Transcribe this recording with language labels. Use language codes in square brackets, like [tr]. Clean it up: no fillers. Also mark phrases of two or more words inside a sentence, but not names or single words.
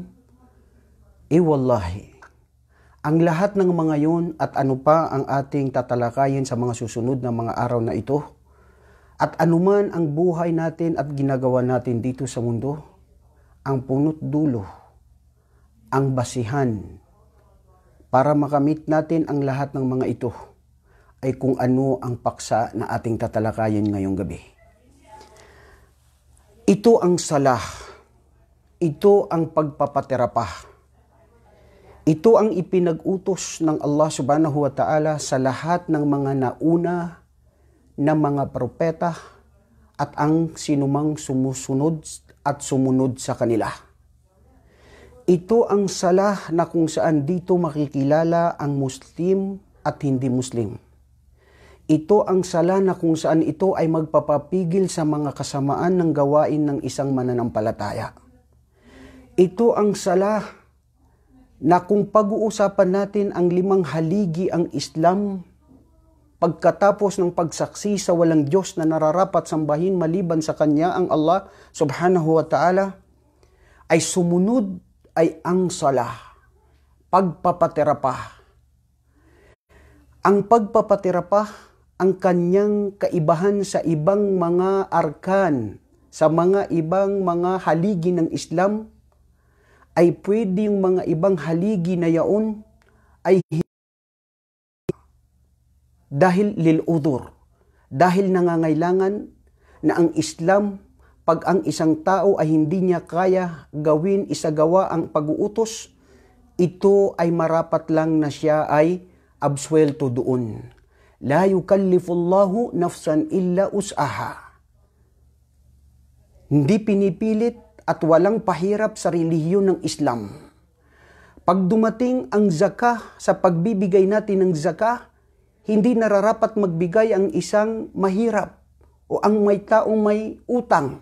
[tl] Wallahi, ang lahat ng mga yun at ano pa ang ating tatalakayin sa mga susunod na mga araw na ito at anuman ang buhay natin at ginagawa natin dito sa mundo, ang punot dulo, ang basihan para makamit natin ang lahat ng mga ito ay kung ano ang paksa na ating tatalakayin ngayong gabi. Ito ang salah, ito ang pagpapaterapah. Ito ang ipinag-utos ng Allah [ar] سبحانه وتعالى [tl] sa lahat ng mga nauna na mga propeta at ang sinumang sumusunod at sumunod sa kanila. Ito ang salah na kung saan dito makikilala ang Muslim at hindi Muslim. Ito ang salah na kung saan ito ay magpapapigil sa mga kasamaan ng gawain ng isang mananampalataya. Ito ang salah na kung pag-uusapan natin ang 5 haligi ang Islam, pagkatapos ng pagsaksi sa walang Diyos na nararapat sambahin maliban sa Kanya ang Allah [ar] سبحانه وتعالى, [tl] ay sumunod ay ang salah, pagpapaterapah. Ang pagpapaterapah, ang kanyang kaibahan sa ibang mga arkan, sa mga ibang mga haligi ng Islam, ay pwede yung mga ibang haligi na yaon ay dahil lil-udhur, dahil nangangailangan na ang Islam, pag ang isang tao ay hindi niya kaya gawin, isagawa ang pag-uutos, ito ay marapat lang na siya ay absuelto doon. [ar] لا يكلف الله نفسا إلا وسعها. [tl] Hindi pinipilit at walang pahirap sa relihiyon ng Islam. Pag dumating ang zakah, sa pagbibigay natin ng zakah, hindi nararapat magbigay ang isang mahirap o ang may taong may utang.